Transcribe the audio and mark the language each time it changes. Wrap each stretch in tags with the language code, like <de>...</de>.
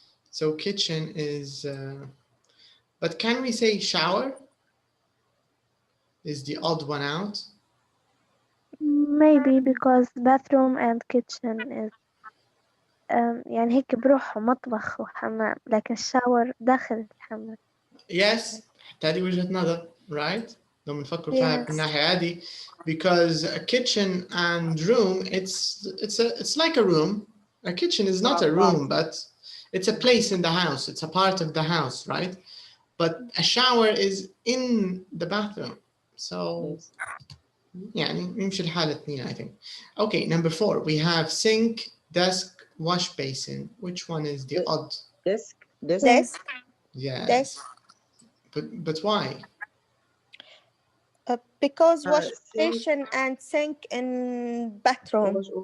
<en>So kitchen is, but can we say shower is the odd one out? Maybe because bathroom and kitchen is</en> <ar>يعني هيك بروح مطبخ وحمام، لكن الشاور داخل الحمام.</ar> <en>Yes,</en> <ar>هذه وجهة نظر,</ar> <en>right?</en> <ar>لو بنفكر فيها بالناحية هذه,</ar> <en>because a kitchen and room, it's like a room. A kitchen is not a room, but it's a place in the house. It's a part of the house, right? But a shower is in the bathroom. So</en> <ar>يعني يمشي الحال اثنين,</ar> <en>I think. Okay, number 4, we have sink, desk, wash basin. Which one is the odd? Desk. Yes. Desk. But why? Because wash Sink. station and sink in bathroom.</en>